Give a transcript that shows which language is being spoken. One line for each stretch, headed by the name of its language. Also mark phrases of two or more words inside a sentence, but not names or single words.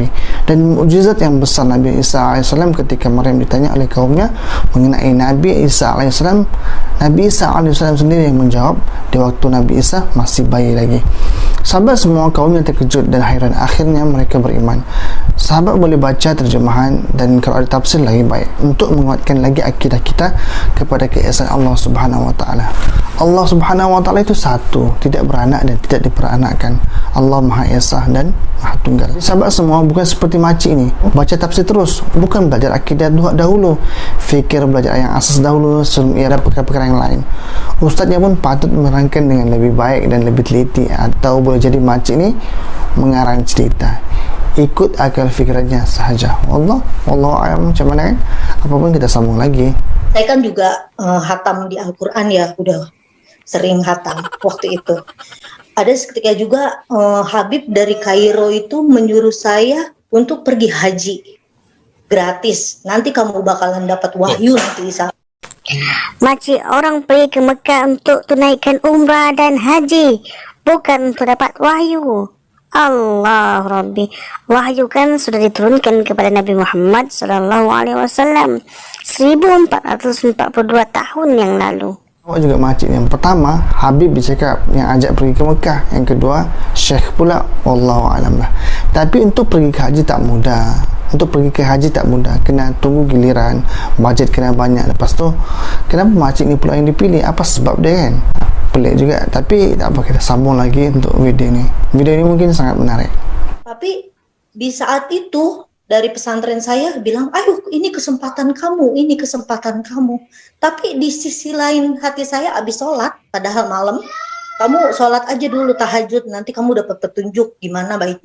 Malay: Dan mukjizat yang besar Nabi Isa alaihissalam ketika Maryam ditanya oleh kaumnya mengenai Nabi Isa alaihissalam, Nabi Isa alaihissalam sendiri yang menjawab di waktu Nabi Isa masih bayi lagi. Sahabat semua kaumnya terkejut dan hairan, akhirnya mereka beriman. Sahabat boleh baca terjemahan dan kalau ada tafsir lagi baik untuk menguatkan lagi akidah kita kepada keesaan Allah
Arabic: Subhanahu wa taala.
Malay: Allah
Arabic: Subhanahu wa taala
Malay: itu satu, tidak beranak dan tidak diperanakkan. Allah Maha Esa dan Maha Tunggal. Sahabat semua bukan seperti makcik ini, baca tafsir terus, bukan belajar akidah dahulu, fikir belajar yang asas dahulu sebelum ia ada perkara-perkara yang lain. Ustaznya pun patut menerangkan dengan lebih baik dan lebih teliti, atau boleh jadi makcik ini mengarang cerita ikut akal fikirannya sahaja.
Arabic: Wallahu a'lam.
Malay: Macam mana kan? Apapun kita sambung lagi.
Indonesian: Saya kan juga hatam di Al-Quran ya, udah sering hatam waktu itu. Ada ketika juga Habib dari Kairo itu menyuruh saya untuk pergi haji gratis. Nanti kamu bakalan dapat wahyu nanti.
Malay: Makcik, orang pergi ke Mekah untuk tunaikan umrah dan haji, bukan untuk dapat wahyu. Allah Rabbi, wahyu kan sudah diturunkan kepada Nabi Muhammad SAW 1442 tahun yang lalu. Awak juga makcik. Yang pertama Habib bercakap yang ajak pergi ke Mekah, yang kedua Syekh pula,
Arabic: wallahu alam
Malay: lah. Tapi untuk pergi ke haji tak mudah. Untuk pergi ke haji tak mudah, kena tunggu giliran, bajet kena banyak. Lepas tu kenapa makcik ni pula yang dipilih, apa sebab dia kan? Pelik juga. Tapi tak apa, kita sambung lagi untuk video ni. Video ni mungkin sangat menarik.
Indonesian: Tapi di saat itu dari pesantren saya bilang, ayo ini kesempatan kamu, ini kesempatan kamu. Tapi di sisi lain hati saya habis sholat, padahal malam, kamu sholat aja dulu tahajud, nanti kamu dapat petunjuk gimana baiknya.